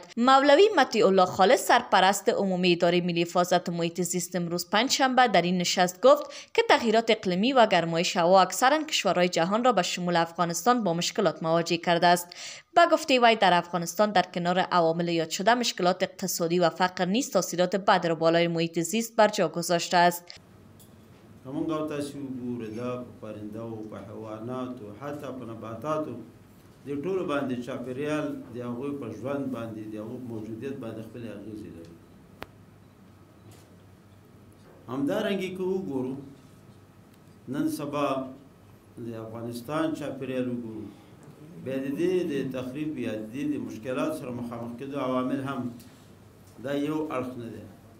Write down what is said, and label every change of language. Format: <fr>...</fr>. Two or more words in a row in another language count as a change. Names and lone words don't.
<fa>مولوی مطیع الله خالص سرپرست عمومی اداره ملی حفاظت محیط زیست امروز پنجشنبه در این نشست گفت که تغییرات اقلیمی و گرمایش هوا اکثرا کشورهای جهان را به شمول افغانستان با مشکلات مواجه کرده است. با گفته وی در افغانستان در کنار عوامل یاد شده مشکلات اقتصادی و فقر نیز تاثیرات بد را بالای محیط زیست بر جا گذاشته است.</fa> <ps>همونگاه تاسو ګورئ دا پرنده او په حیوانات او حتی په نباتاتو د ټولو باندې چاپیریال د هغوی په ژوند باندې د هغوی په موجودیت باندې خپلې اغېزې لري. همدارنګه که وګورو نن سبا د افغانستان چاپیریال وګورو بیا د دې د تخریب یا د دې د مشکلات سره مخامخ کېدو عوامل هم دا یو اړخ نه دی.</ps>